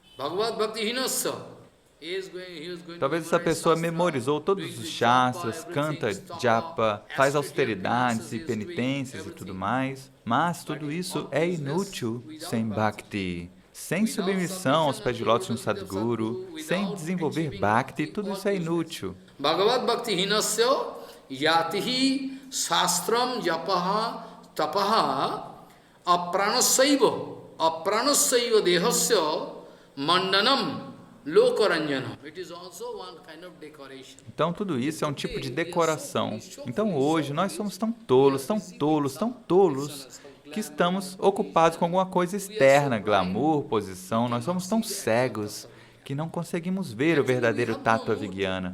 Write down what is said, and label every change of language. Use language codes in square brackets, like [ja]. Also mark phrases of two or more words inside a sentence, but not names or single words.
[pt] Talvez essa pessoa memorizou todos os shastras, canta japa, faz austeridades e penitências e tudo mais, mas tudo isso é inútil sem bhakti, sem submissão aos pés de lótus de um Sadguru, sem desenvolver bhakti, tudo isso é inútil. [sa] भगवद् भक्ति हीनस्य जातिः शास्त्रं जपः तपः अप्राणस्यैव देहस्य मण्डनम्. [pt] Então tudo isso é um tipo de decoração. Então hoje nós somos tão tolos, tão tolos, tão tolos, que estamos ocupados com alguma coisa externa, glamour, posição. Nós somos tão cegos que não conseguimos ver o verdadeiro Tattva Vigyana.